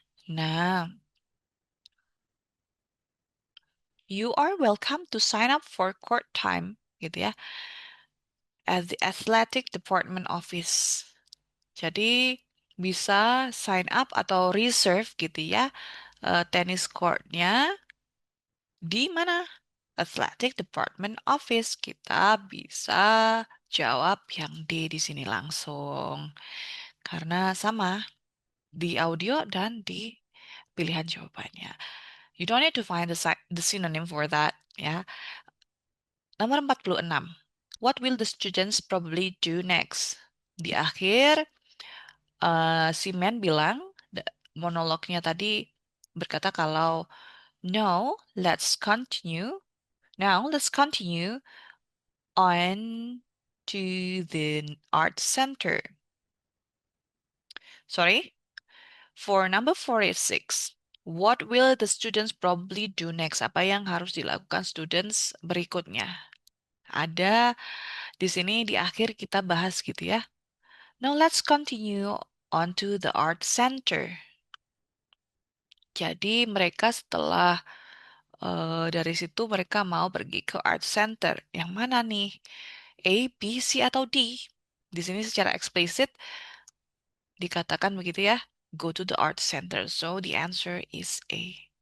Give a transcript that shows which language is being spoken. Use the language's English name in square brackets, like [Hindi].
[English] Nah, you are welcome to sign up for court time gitu ya at the athletic department office. [Indonesian] Jadi bisa sign up atau reserve gitu ya tenis courtnya di mana? [English] Athletic Department Office. [Indonesian] Kita bisa jawab yang D di sini langsung. Karena sama di audio dan di pilihan jawabannya. [English] You don't need to find the synonym for that, ya. [Indonesian] Nomor 46. [English] What will the students probably do next? [Indonesian] Di akhir, si Man bilang, monolognya tadi berkata kalau, [English] no, let's continue. Now, let's continue on to the art center. Sorry, for number 46. What will the students probably do next? [Indonesian] Apa yang harus dilakukan students berikutnya? Ada di sini di akhir kita bahas gitu ya. [English] Now let's continue on to the art center. [Indonesian] Jadi mereka setelah dari situ mereka mau pergi ke art center. Yang mana nih? A, B, C, atau D? Di sini secara eksplisit dikatakan begitu ya, [English] go to the art center. So the answer is A.